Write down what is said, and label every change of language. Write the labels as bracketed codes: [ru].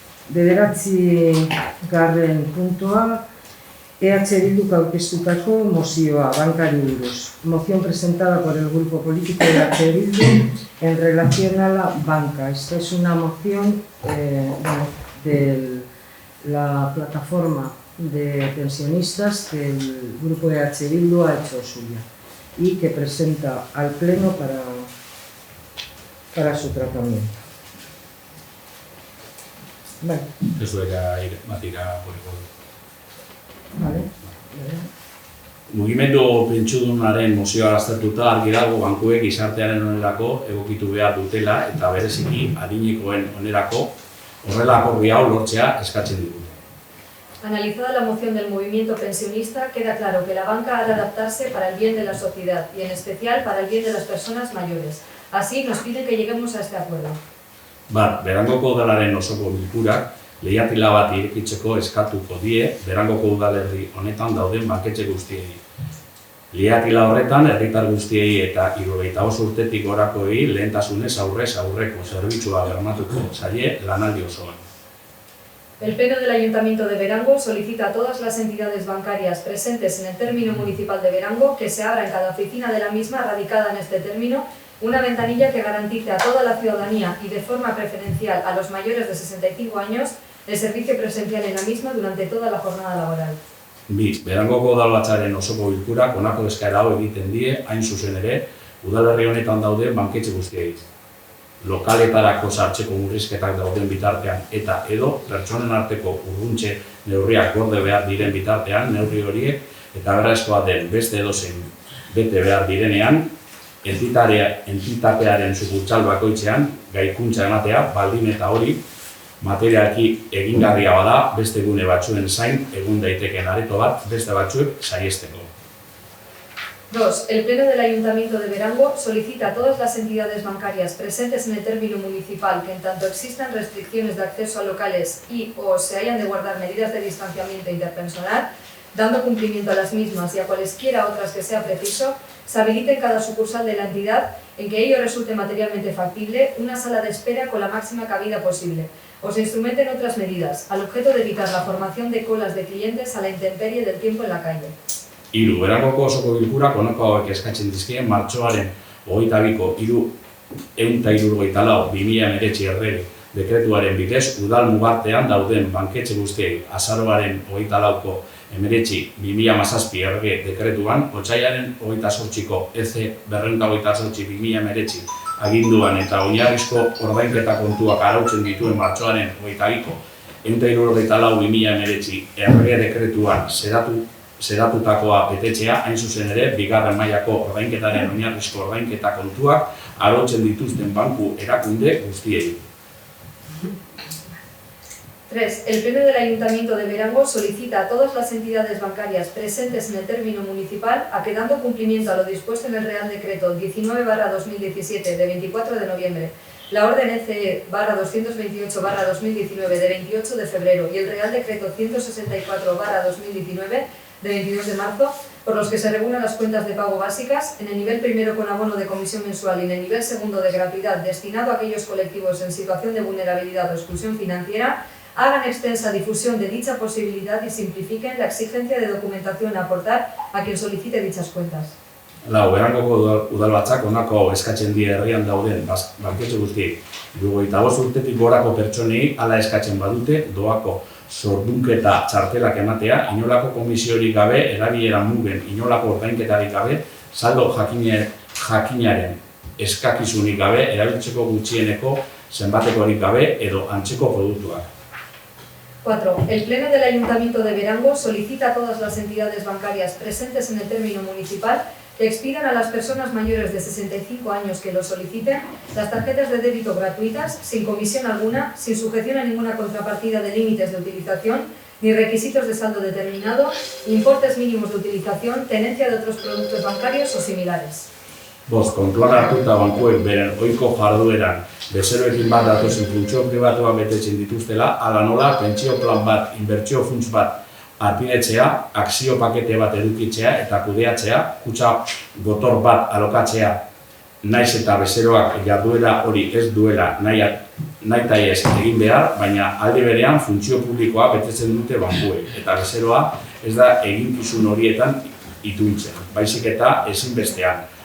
[eu] Bederatzigarren puntua, EH Bilduk aurkeztutako mozioa bankari buruz. [es] Moción presentada por el grupo político de EH Bildu en relación a la banca. Esta es una moción de la plataforma de pensionistas que el grupo de EH Bildu ha hecho suya y que presenta al Pleno para su tratamiento. Vale. [eu] Ez duela matira poliko. [es] Vale. [eu] Mugimendu pentsudunaren mozioa aztertuta argi dago bankuek gizartearen onerako egokitu behar dutela eta bereziki adinekoen onerako horrela akordio hau lortzea eskatzen digute. [es] Analizada la moción del movimiento pensionista, queda claro que la banca ha de adaptarse para el bien de la sociedad y en especial para el bien de las personas mayores. Así nos piden que lleguemos a este acuerdo. [eu] Berangoko udalaren osoko bilkurak leihatila bat irekitzeko eskatuko die Berangoko udalerri honetan dauden banketxe guztiei. Leihatila horretan herritar guztiei eta 75 urtetik gorakoei lehentasunez aurrez aurreko zerbitzua bermatuko zaie lanaldi osoan. [es] El Pleno del Ayuntamiento de Berango solicita a todas las entidades bancarias presentes en el término municipal de Berango que se abra en cada oficina de la misma radicada en este término una ventanilla que garantice a toda la ciudadanía y de forma preferencial a los mayores de 65 años el servicio presencial en la misma durante toda la jornada laboral. [eu] Berangoko udalbatzaren osoko bilkurak honako eskaera hau egiten die, hain zuzen ere, udalerri honetan dauden banketxe guztiei. Lokaletarako sartzeko murrizketak dauden bitartean eta edo pertsonen arteko urruntze neurriak gorde behar diren bitartean neurri horiek eta beharrezkoa den beste edozein bete behar direnean, entitatearen sukurtsal bakoitzean gaikuntza ematea baldin eta hori materialki egingarria bada beste gune batzuen zain egun daiteken areto bat beste batzuek saihesteko. [es] 2. El Pleno del Ayuntamiento de Berango solicita a todas las entidades bancarias presentes en el término municipal que en tanto existan restricciones de acceso a locales y o se hayan de guardar medidas de distanciamiento interpersonal, dando cumplimiento a las mismas y a cualesquiera otras que sea preciso, se habilite en cada sucursal de la entidad, en que ello resulte materialmente factible, una sala de espera con la máxima cabida posible, o se instrumenten otras medidas, al objeto de evitar la formación de colas de clientes a la intemperie del tiempo en la calle. [eu] 3. Berangoko osoko bilkurak honako hauek eskatzen dizkien martxoaren 22ko 374/2019 errege dekretuaren bidez udal mugartean dauden banketxe guztiei azaroaren 24ko 19/2017 errege dekretuan otsailaren 28ko EC 228/2019 aginduan eta oinarrizko ordainketa kontuak arautzen dituen martxoaren 22ko 374/2019 errege dekretuan zeratutakoa betetzea, hain zuzen ere, bigarren mailako ordainketaren oinarrizko ordainketa kontuak arautzen dituzten banku erakunde guztiei. [es] 3. El Pleno del Ayuntamiento de Berango solicita a todas las entidades bancarias presentes en el término municipal a que, dando cumplimiento a lo dispuesto en el Real Decreto 19/2017 de 24 de noviembre, la Orden ECE /228/2019 de 28 de febrero y el Real Decreto 164/2019 de 22 de marzo, por los que se regulan las cuentas de pago básicas, en el nivel primero con abono de comisión mensual y en el nivel segundo de gratuidad destinado a aquellos colectivos en situación de vulnerabilidad o exclusión financiera, hagan extensa difusión de dicha posibilidad y simplifiquen la exigencia de documentación a aportar a quien solicite dichas cuentas. [eu] 4. Berangoko udalbatzak honako eskatzen die herrian dauden banketxe guztiei. 75 urtetik gorako pertsonei hala eskatzen badute doako zordunketa txartelak ematea, inolako komisiorik gabe, erabilera mugen inolako ordainketarik gabe, saldo jakinaren eskakizunik gabe, erabiltzeko gutxieneko zenbatekorik gabe edo antzeko produktuak. [es] 4. El Pleno del Ayuntamiento de Berango solicita a todas las entidades bancarias presentes en el término municipal que expidan a las personas mayores de 65 años que lo soliciten las tarjetas de débito gratuitas, sin comisión alguna, sin sujeción a ninguna contrapartida de límites de utilización, ni requisitos de saldo determinado, importes mínimos de utilización, tenencia de otros productos bancarios o similares. [eu] 5. Kontuan hartuta bankuek beren ohiko jardueran bezeroekin bat datozen funtzio pribatuak betetzen dituztela, hala nola pentsio plan bat, inbertsio funts bat arpidetzea, akzio pakete bat edukitzea eta kudeatzea, kutxa gotor bat alokatzea, naiz eta bezeroak jarduera hori ez duela nahitaiez egin behar, baina aldi berean funtzio publikoa betetzen dute bankuek, eta bezeroa ez da eginkizun horietan ituntzen, baizik eta ezinbestean.